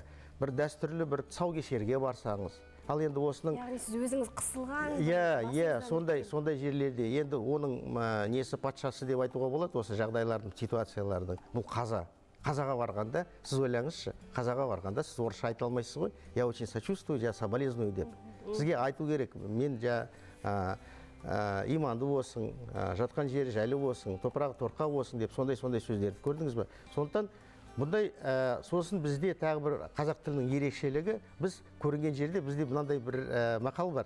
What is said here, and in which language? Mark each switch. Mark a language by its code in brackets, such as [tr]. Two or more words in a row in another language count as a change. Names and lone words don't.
[kk] Бір дәстүрлі, бір тұсаукесерге барсаңыз. Ал енді осының... Яғни сіз өзіңіз қысылған... Сондай жерлерде. Енді оның несі патшасы деп айтуға болады, осы жағдайлардың, ситуациялардың. Бұл қаза. Қазаға барғанда, сіз ойлаңызшы, қазаға барғанда сіз орысша айта алмайсыз ғой. [ru] Я очень сочувствую, я соболезную деп. [kk] Сізге айту керек, мен иманды болсын, жатқан жері жайлы болсын, топырағы торқа болсын деп сондай сөздерді көрдіңіз бе? Сондықтан бұндай сосын бізде тағы бір қазақ тілінің ерекшелігі, біз көрінген жерде бізде мынандай бір мақал бар.